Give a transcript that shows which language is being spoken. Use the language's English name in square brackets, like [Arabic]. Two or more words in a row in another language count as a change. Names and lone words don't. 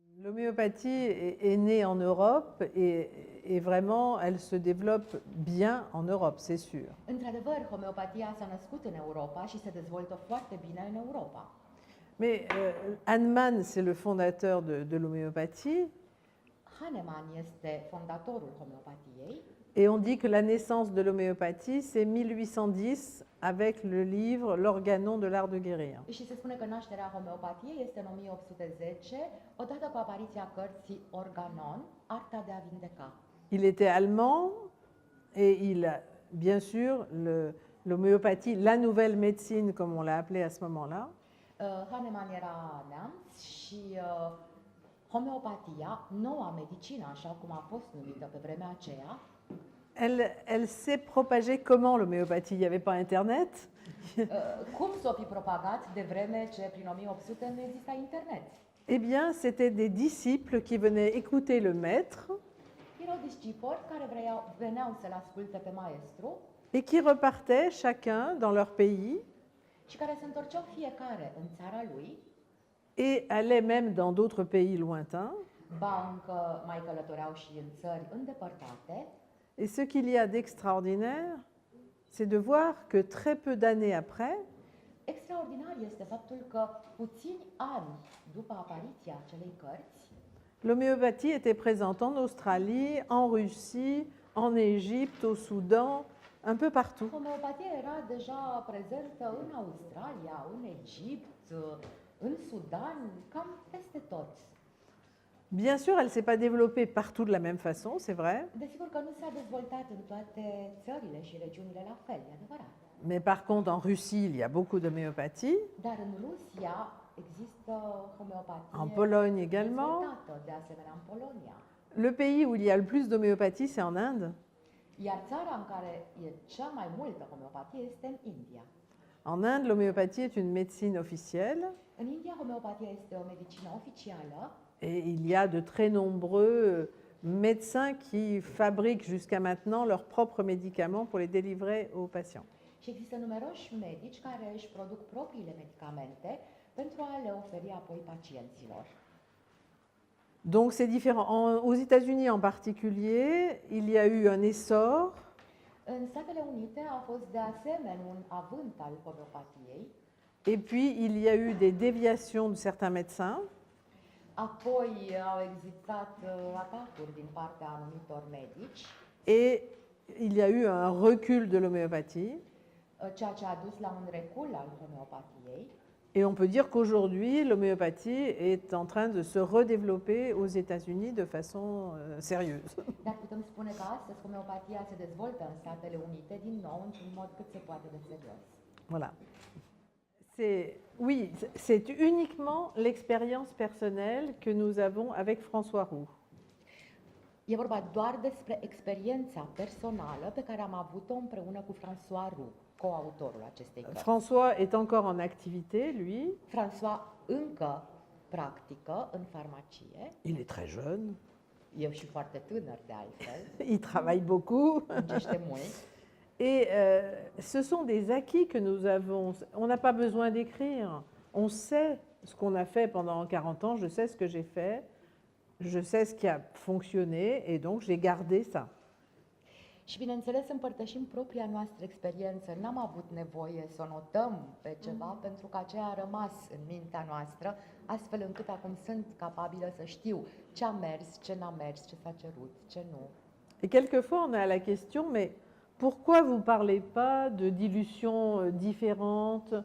[French] L'homéopathie est née en Europe et vraiment, elle se développe bien en Europe, c'est sûr. [Romanian] Într-adevăr, homeopatia s-a născut în Europa și se dezvoltă foarte bine în Europa. [French] Mais Hahnemann, c'est le fondateur de l'homéopathie, [Romanian] Hahnemann este fondatorul homeopatiei [French] et on dit que la naissance de l'homéopathie, c'est 1810 avec le livre L'Organon de l'art de guérir. [Romanian] și se spune că nașterea homeopatiei este în 1810, odată cu apariția cărții Organon, Arta de a vindeca. [French] Il était allemand et il a, bien sûr, l'homéopathie, la nouvelle médecine, comme on l'a appelée à ce moment-là, [Romanian] Hahnemann era neamț și homeopatia, noua medicină, așa cum a fost numită pe vremea aceea, [French] elle s'est propagée comment l'homéopathie? Il n'y avait pas Internet. [Romanian] cum s-o fi propagat de vreme ce prin 1800 nu exista internet? [French] Eh bien, c'était des disciples qui venaient écouter le maître [Romanian] Erau discipoli care veneau să-l asculte pe maestru [French] et qui repartaient chacun dans leur pays [Romanian] și care se întorceau fiecare în țara lui, [French] et allaient même dans d'autres pays lointains. [Romanian] ba încă mai călătoreau și în țări îndepărtate. [French] Et ce qu'il y a d'extraordinaire, c'est de voir que très peu d'années après, [Romanian] Extraordinar este faptul că puțini ani după apariția acelei cărți, [French] l'homéopathie était présente en Australie, en Russie, en Égypte, au Soudan, un peu partout. [Romanian] homeopatia era deja prezentă în Australia, în Egipt, în Sudan, cam peste tot. [French] Bien sûr, elle ne s'est pas développée partout de la même façon, c'est vrai, [Romanian] Desigur că nu s-a dezvoltat în toate țările și regiunile la fel, e adevărat. [French] mais par contre en Russie, il y a beaucoup d'homéopathie, [Romanian] Dar în Rusia există homeopatie [French] en Pologne également. [Romanian] dezvoltată, de asemenea în Polonia. [French] Le pays où il y a le plus d'homéopathie, c'est en Inde. [Romanian] Iar țara în care e cea mai multă homeopatie este în India. [French] En Inde, l'homéopathie est une médecine officielle [Romanian] În India, homeopatia este o medicină oficială [French] et il y a de très nombreux médecins qui fabriquent jusqu'à maintenant leurs propres médicaments pour les délivrer aux patients. [Romanian] și există numeroși medici care își produc propriile medicamente pentru a le oferi apoi pacienților. [French] Donc c'est différent. Aux États-Unis en particulier, il y a eu un essor [Romanian] În Statele Unite a fost de asemenea un avânt al homeopatiei, [French] et puis il y a eu des déviations de certains médecins. [Romanian] apoi au existat atacuri din partea anumitor medici, [French] Et il y a eu un recul de l'homéopathie. [Romanian] ceea ce a dus la un recul al homeopatiei. [French] Et on peut dire qu'aujourd'hui, l'homéopathie est en train de se redévelopper aux États-Unis de façon sérieuse. [Romanian] Dar putem spune că astăzi homeopatia se dezvoltă în Statele Unite din nou într-un mod cât se poate de serios. [French] Voilà. Oui, c'est uniquement l'expérience personnelle que nous avons avec François Roux. [Romanian] E vorba doar despre experiența personală pe care am avut-o împreună cu François Roux, coautorul acestei cărți. [French] François est encore en activité, lui. [Romanian] François încă practică în farmacie, [French] Il est très jeune. [Romanian] eu și foarte tânăr de altfel, [French] Il travaille beaucoup. [Romanian] muncește mult. [French] Et ce sont des acquis que nous avons. On n'a pas besoin d'écrire. On sait ce qu'on a fait pendant 40 ans. Je sais ce que j'ai fait. Je sais ce qui a fonctionné. Et donc, j'ai gardé ça. [Romanian] Și bineînțeles împărtășim propria noastră experiență. N-am avut nevoie să o notăm pe ceva pentru că aceea a rămas în mintea noastră, astfel încât acum sunt capabilă să știu ce a mers, ce n-a mers, ce s-a cerut, ce nu. [French] Et quelquefois, on a la question, mais pourquoi vous ne parlez pas de dilutions différentes?